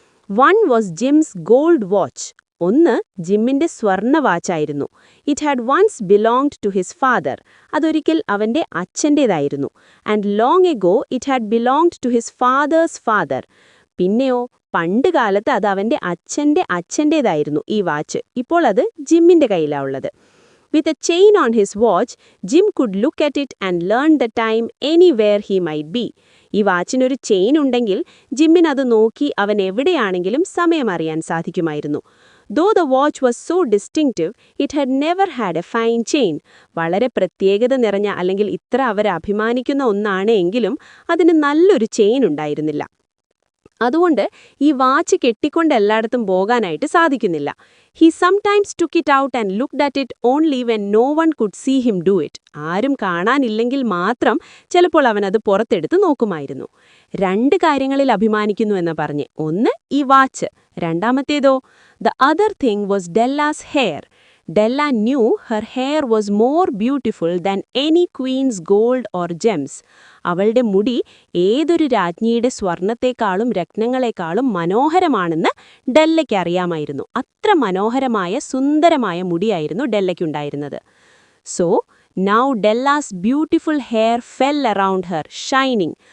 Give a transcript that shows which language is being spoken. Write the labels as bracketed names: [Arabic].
[English] One was Jim's gold watch. [Malayalam] ഒന്ന് ജിമ്മിന്റെ സ്വർണ്ണ വാച്ചായിരുന്നു. [English] It had once belonged to his father. [Malayalam] അതൊരിക്കൽ അവന്റെ അച്ഛൻ്റേതായിരുന്നു. [English] And long ago it had belonged to his father's father. [Malayalam] പിന്നെയോ പണ്ട് കാലത്ത് അത് അവന്റെ അച്ഛൻ്റേതായിരുന്നു ഈ വാച്ച്. ഇപ്പോൾ അത് ജിമ്മിന്റെ കയ്യിലാ ഉള്ളത്. [English] With a chain on his watch, Jim could look at it and learn the time anywhere he might be. [Malayalam] ഈ വാച്ചിനൊരു ചെയിൻ ഉണ്ടെങ്കിൽ ജിമ്മിന് അത് നോക്കി അവൻ എവിടെയാണെങ്കിലും സമയം അറിയാൻ സാധിക്കുമായിരുന്നു. [English] Though the watch was so distinctive, it had never had a fine chain. [Malayalam] വളരെ പ്രത്യേകത നിറഞ്ഞ അല്ലെങ്കിൽ ഇത്ര അവർ അഭിമാനിക്കുന്ന ഒന്നാണ് എങ്കിലും അതിന് നല്ലൊരു ചെയിൻ ഉണ്ടായിരുന്നില്ല. അതുകൊണ്ട് ഈ വാച്ച് കെട്ടിക്കൊണ്ട് എല്ലായിടത്തും പോകാനായിട്ട് സാധിക്കുന്നില്ല. [English] He sometimes took it out and looked at it only when no one could see him do it. [Malayalam] ആരും കാണാനില്ലെങ്കിൽ മാത്രം ചിലപ്പോൾ അവനത് പുറത്തെടുത്ത് നോക്കുമായിരുന്നു. 2 കാര്യങ്ങളിൽ അഭിമാനിക്കുന്നു എന്ന് പറഞ്ഞ്. ഒന്ന് ഈ watch, രണ്ടാമത്തേതോ [English] The other thing was Della's hair. Della knew her hair was more beautiful than any queen's gold or gems. [Malayalam] അവളുടെ മുടി ഏതൊരു രാജ്ഞിയുടെ സ്വർണത്തെക്കാളും രത്നങ്ങളെക്കാളും മനോഹരമാണെന്ന് ഡെല്ലയ്ക്ക് അറിയാമായിരുന്നു. അത്ര മനോഹരമായ സുന്ദരമായ മുടിയായിരുന്നു ഡെല്ലയ്ക്കുണ്ടായിരുന്നത്. So [English] Now Della's beautiful hair fell around her shining.